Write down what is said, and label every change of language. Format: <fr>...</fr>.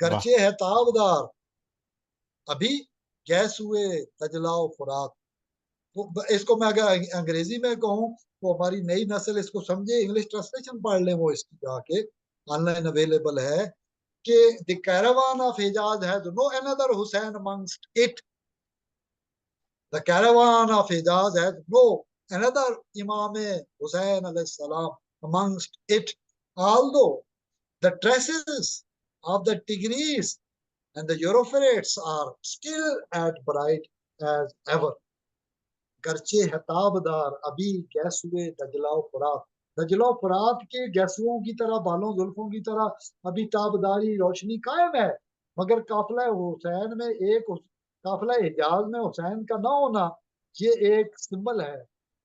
<ur>گرچہ ہے تابدار ابھی گیسوئے دجلہ و فرات. اس کو میں اگر انگریزی میں کہوں تو ہماری نئی نسل اس کو سمجھے، انگلش ٹرانسلیشن پڑھ لیں وہ اس کی جا کے، آن لائن اویلیبل ہے، کہ</ur> <en>the caravan of Hijaz has no another Hussein amongst it. The caravan of Hijaz has no another Imam Hussein alayhi salam amongst it. Although the traces of the Tigris and the Euphrates are still as bright as ever.</en> <ur>گرچہ ہے تابدار ابھی گیسوئے دجلہ و فرات. دجلہ و فرات کے گیسوؤں کی طرح، بالوں زلفوں کی طرح ابھی تابداری روشنی قائم ہے، مگر قافلہ حسین میں قافلہ حجاز میں حسین کا نہ ہونا یہ ایک سمبل ہے.</ur>